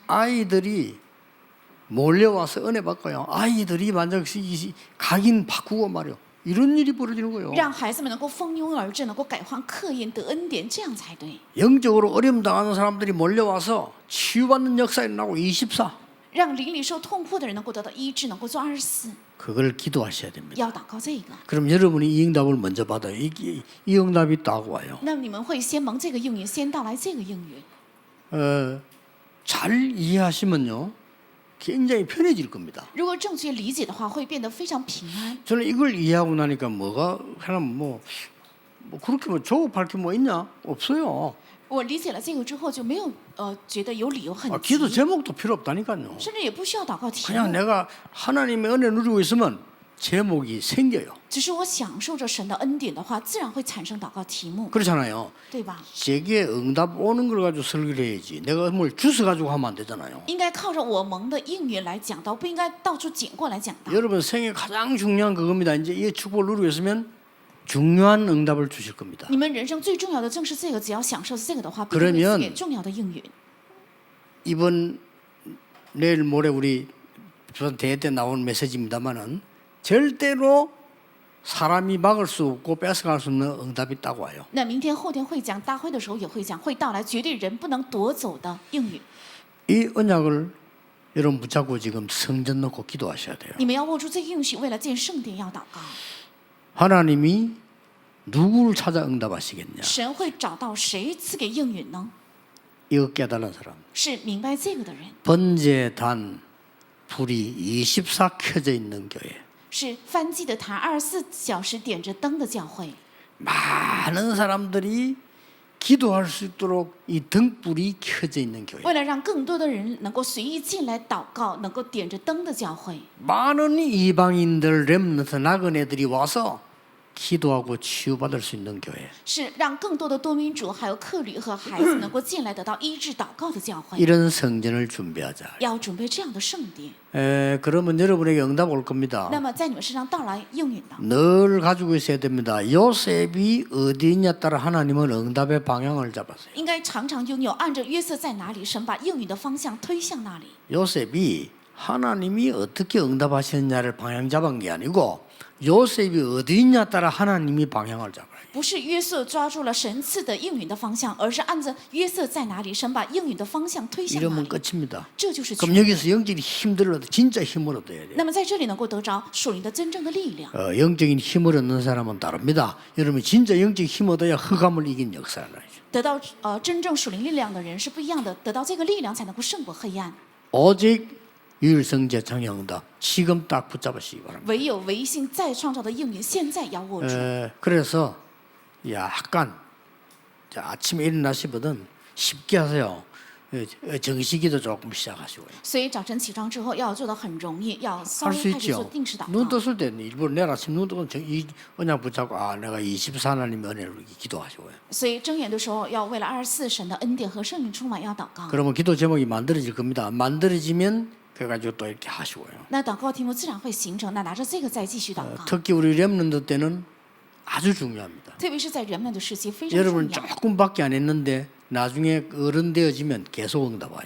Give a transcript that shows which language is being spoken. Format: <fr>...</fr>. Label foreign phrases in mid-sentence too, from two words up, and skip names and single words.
<ko>아이들이 몰려와서 은혜 받고요. 아이들이 만약 각인 바꾸고 말이요. 이런 일이 벌어지는 거예요.</ko> <zh>让孩子们能够蜂拥而至，能够改换刻印得恩典，这样才对。</zh> <ko>영적으로 어려움 당하는 사람들이 몰려와서 치유받는 역사 일어나고 24.</ko> <zh>让灵里受痛苦的人能够得到医治，能够做24，</zh> <ko>그걸 기도하셔야 됩니다.</ko> <zh>要祷告这个。</zh> <ko>그럼 여러분이 이 응답을 먼저 받아요. 이 응답이 딱 와요.</ko> <zh>那你们会先蒙这个应允，先到来这个应允。</zh> <ko>잘 이해하시면요, 굉장히 편해질 겁니다.</ko> <zh>如果正确理解的话，会变得非常平安。</zh> <ko>저는 이걸 이해하고 나니까 뭐가 하나 뭐 그렇게 뭐 조급할 게 뭐 있냐? 없어요.</ko> <zh>我理解了这个之后，就没有觉得有理由很急，</zh> <ko>기도 제목도 필요 없다니까요.</ko> <zh>甚至也不需要祷告题</zh> <ko>그냥</ko> <zh>目。</zh> <ko>내가 하나님의 은혜 누리고 있으면 제목이 생겨요.</ko> <zh>只是我享受着神的恩典的话，自然会产生祷告题目，</zh> <ko>그렇잖아요.</ko> <zh>对吧？</zh> <ko>제게 응답 오는 걸 가지고 설교를 해야지. 내가 뭘 주워 가지고 하면 안 되잖아요.</ko> <zh>应该靠着我蒙的应允来讲道，不应该到处捡过来讲道。</zh> <ko>여러분 생애 가장 중요한 그겁니다. 이제 이 축복을 누리고 있으면 중요한 응답을 주실 겁니다.</ko> <zh>你们人生最重要的正是这个，只要享受这个的话，必定会赐给重要的应允。</zh> <ko>이번 내일 모레 우리 조선 대회 때 나온 메시지입니다만은 절대로 사람이 막을 수 없고 뺏어갈 수 없는 응답이 딱 와요.</ko> <zh>那明天、后天会讲，大会的时候也会讲，会到来绝对人不能夺走的应允。</zh> <ko>이 언약을 여러분 붙잡고 지금 성전 놓고 기도하셔야 돼요.</ko> <zh>你们要握住这个应许，为了建圣殿要祷告。</zh> <ko>하나님이 누구를 찾아 응답하시겠냐?</ko> <zh>神会找到谁赐给应允呢？</zh> <ko>이거 깨달은 사람.</ko> <zh>是明白这个的人，</zh> <ko>번제단 불이 24 켜져 있는 교회.</ko> <zh>是翻祭的坛24小时点着灯的教会。</zh> <ko>많은 사람들이 기도할 수 있도록 이 등불이 켜져 있는 교회.</ko> <zh>为了让更多的人能够随意进来祷告，能够点着灯的教会，</zh> <ko>많은 이방인들 렘넌트 나그네들이 와서 기도하고 치유받을 수 있는 교회.</ko> <zh>是让更多的多民主还有客旅和孩子能够进来得到医治祷告的教会。</zh> <ko>이런 성전을 준비하자.</ko> <zh>要准备这样的圣殿，</zh> <ko>그러면 여러분에게 응답 올 겁니다.</ko> <zh>那么在你们身上到来应允的。</zh> <ko>늘 가지고 있어야 됩니다. 요셉이 어디 있냐 따라 하나님은 응답의 방향을 잡았어요.</ko> <zh>应该常常拥有，按着约瑟在哪里，神把应允的方向推向那里。</zh> <ko>요셉이 하나님이 어떻게 응답하시느냐를 방향 잡은 게 아니고 요셉이 어디 있냐 따라 하나님이 방향을 잡아요.</ko> <zh>不是约瑟抓住了神赐的应允的方向，而是按着约瑟在哪里，神把应允的方向推向哪</zh> <ko>이러면</ko> <zh>里。</zh> <ko>끝입니다.</ko> <zh>这就是</zh> <ko>그럼</ko> <zh>全。</zh> <ko>여기서 영적인 힘들을 얻어 진짜 힘을 얻어야 돼요.</ko> <zh>那么在这里能够得着属灵的真正的力量。</zh> <ko>영적인 힘을 얻는 사람은 다릅니다. 여러분 진짜 영적인 힘 얻어야 흑암을 이긴 역사를 하죠.</ko> <zh>得到真正属灵力量的人是不一样的，得到这个力量才能够胜过黑暗。</zh> <ko>오직 유일성제 장영응답 지금 딱 붙잡으시기 바랍니다.</ko> <zh>唯有唯信再创造的应允，现在要握住。</zh> <ko>그래서 약간 아침에 일어나시거든 쉽게 하세요. 정식기도 조금 시작하시고요.</ko> <zh>所以早晨起床之后要做的很容易，要稍</zh> <ko>할</ko> <zh>微</zh> <ko>수</ko> <zh>开始做</zh> <ko>있죠.</ko> <zh>定时祷</zh> <ko>눈</ko> <zh>告。</zh> <ko>떴을 때는 일부러 내일 아침 눈 뜨고 이 언약 붙잡고 내가 24 하나님의 은혜를 기도하시고요.</ko> <zh>所以睁眼的时候要为了24神的恩典和圣灵充满要祷告。</zh> <ko>그러면 기도 제목이 만들어질 겁니다. 만들어지면 그래가지고 또 이렇게 하시고요.</ko> <zh>那祷告题目自然会形成，那拿着这个再继续祷告。</zh> <ko>특히 우리 렘넌트 때는 아주 중요합니다.</ko> <zh>特别是在人们的时期非常</zh> <ko>여러분</ko> <zh>重要。</zh> <ko>조금밖에 안 했는데 나중에 어른 되어지면 계속 응답 와요.</ko>